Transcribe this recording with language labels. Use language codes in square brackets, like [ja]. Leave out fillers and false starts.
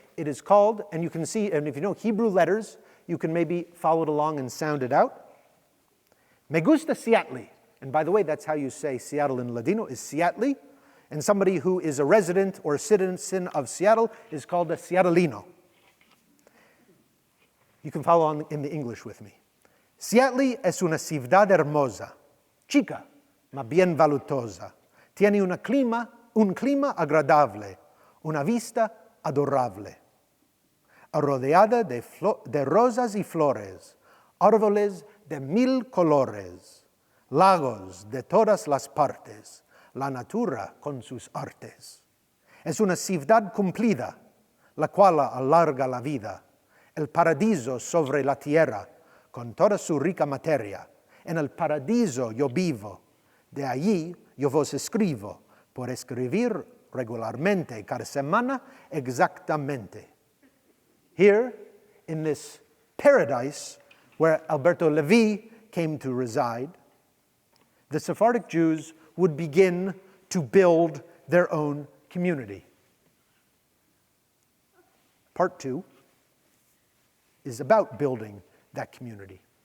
[en] It is called, and you can see, and if you know Hebrew letters, you can maybe follow it along and sound it out. [lad] Me gusta Seattle. [en] And by the way, that's how you say Seattle in Ladino, is Seattle. And somebody who is a resident or a citizen of Seattle is called a Seattleino. You can follow on in the English with me. [lad] Seattle es una ciudad hermosa, chica, ma bien valutosa. Tiene un clima agradable, una vista adorable. Rodeada de rosas y flores, árboles de mil colores, lagos de todas las partes, la natura con sus artes. Es una ciudad cumplida, la cual alarga la vida, el paradiso sobre la tierra, con toda su rica materia. En el paradiso yo vivo, de allí yo vos escribo, por escribir regularmente, cada semana exactamente. [en] Here, in this paradise where Alberto Levi came to reside, the Sephardic Jews would begin to build their own community. Part 2, is about building that community.